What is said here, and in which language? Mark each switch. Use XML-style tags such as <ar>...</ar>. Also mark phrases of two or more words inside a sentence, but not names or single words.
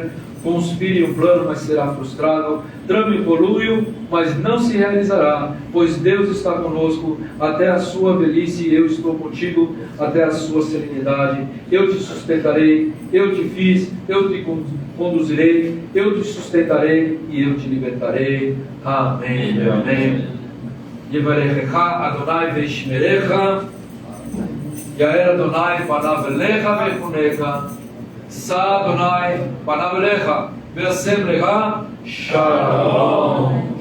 <pt>Conspire um plano, mas será frustrado. Trame o conluio, mas não se realizará, pois Deus está conosco até a sua velhice, e eu estou contigo até a sua serenidade. Eu te sustentarei, eu te fiz, eu te conduzirei, eu te sustentarei e eu te libertarei. Amém. Amém.</pt> <he>יברכך אדני וישמרך. יאר אדני פניו אליך ויחנך. ישא אדני פניו אליך וישם לך שלום.</he>